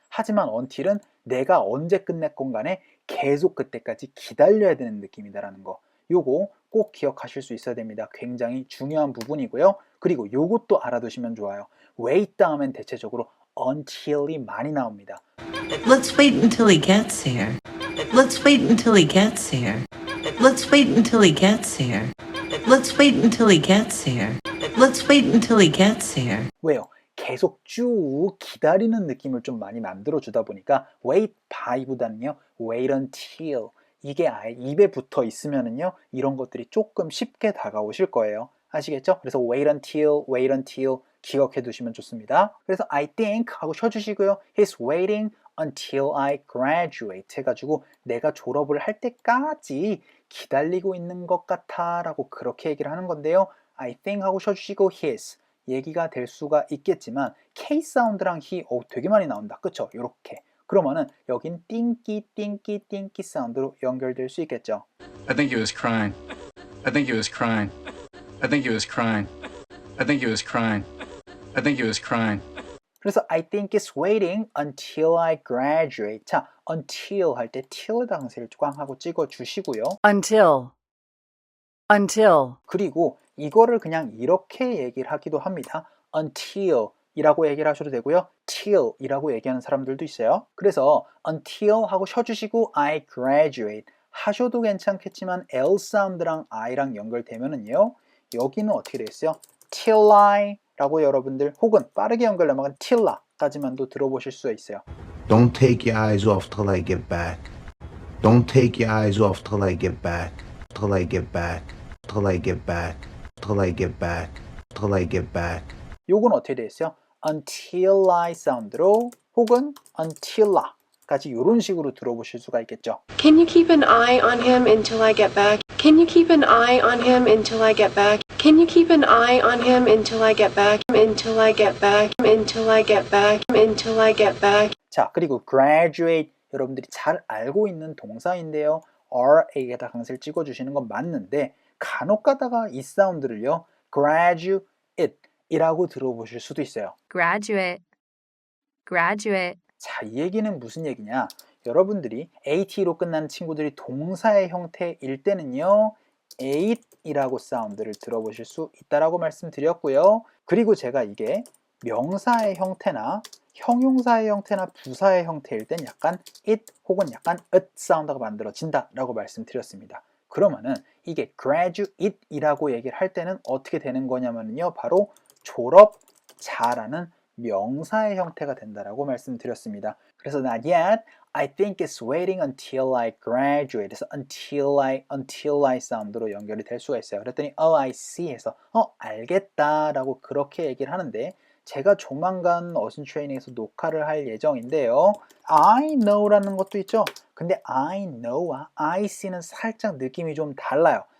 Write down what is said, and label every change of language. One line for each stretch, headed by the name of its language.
Korean: 하지만 until은 내가 언제 끝냈건 간에 계속 그때까지 기다려야 되는 느낌이다라는 거. 요거 꼭 기억하실 수 있어야 됩니다. 굉장히 중요한 부분이고요. 그리고 요것도 알아두시면 좋아요. wait 다음엔 대체적으로 until이 많이 나옵니다.
English: Let's wait until he gets here. Let's wait until he gets here. Let's wait until he gets here. Let's wait until he gets here. Let's wait until he gets here.
Korean: 왜요? 계속 쭉 기다리는 느낌을 좀 많이 만들어 주다 보니까 wait by보다는요, wait until 이게 아예 입에 붙어 있으면은요, 이런 것들이 조금 쉽게 다가오실 거예요. 아시겠죠? 그래서 wait until 기억해 두시면 좋습니다. 그래서 I think 하고 쉬어주시고요.
English: He's waiting until I graduate
Korean: 해가지고 내가 졸업을 할 때까지 기다리고 있는 것 같아 라고 그렇게 얘기를 하는 건데요. I think 하고 쉬어주시고 his 얘기가 될 수가 있겠지만 K 사운드랑 he 되게 많이 나온다. 그쵸? 요렇게. 그러면은 여긴 띵끼 사운드로 연결될 수 있겠죠.
English: I think he was crying. I think he was crying. I think he was crying. I think he was crying. I think he was crying.
Korean: 그래서
English: I think it's waiting until I graduate.
Korean: 자, until 할 때 till 당시를 꽝 하고 찍어 주시고요.
English: Until.
Korean: 그리고 이거를 그냥 이렇게 얘기를 하기도 합니다. until 이라고 얘기를 하셔도 되고요. till 이라고 얘기하는 사람들도 있어요. 그래서 until 하고 쉬어주시고 I graduate 하셔도 괜찮겠지만 L 사운드랑 I랑 연결되면은요, 여기는 어떻게 되겠어요? till I 라고 여러분들, 혹은 빠르게 연결 넘어간 till I까지만도 들어보실 수가 있어요.
English: Don't take your eyes off till I get back. Don't take your eyes off till I get back. Till I get back. Till I get back. Till I get back. Till I get back.
Korean: 요건 어떻게 되겠어요? until I 사운드로 혹은 until I까지 이런 식으로 들어보실 수가 있겠죠.
English: Can you keep an eye on him until I get back? Can you keep an eye on him until I get back? Can you keep an eye on him until I get back? Until I get back. Until I get back. Until I get back.
Korean: 자, 그리고 graduate 여러분들이 잘 알고 있는 동사인데요. RA에다 강세를 찍어주시는 건 맞는데 간혹 가다가 이 사운드를요, graduate 이라고 들어보실 수도 있어요.
English: graduate.
Korean: 자, 이 얘기는 무슨 얘기냐? 여러분들이 AT로 끝나는 친구들이 동사의 형태일 때는요, ate이라고 사운드를 들어보실 수 있다라고 말씀드렸고요. 그리고 제가 이게 명사의 형태나 형용사의 형태나 부사의 형태일 땐 약간 it 혹은 약간 it 사운드가 만들어진다 라고 말씀드렸습니다. 그러면은 이게 graduate이라고 얘기를 할 때는 어떻게 되는 거냐면요, 바로 졸업자라는 명사의 형태가 된다라고 말씀드렸습니다. 그래서
English: not yet, I think it's waiting until I graduate.
Korean: 그래서 until I 사운드로 연결이 될 수가 있어요. 그랬더니 I see 해서 알겠다라고 그렇게 얘기를 하는데, 제가 조만간 어순 트레이닝에서 녹화를 할 예정인데요. I know라는 것도 있죠. 근데 I know와 I see는 살짝 느낌이 좀 달라요.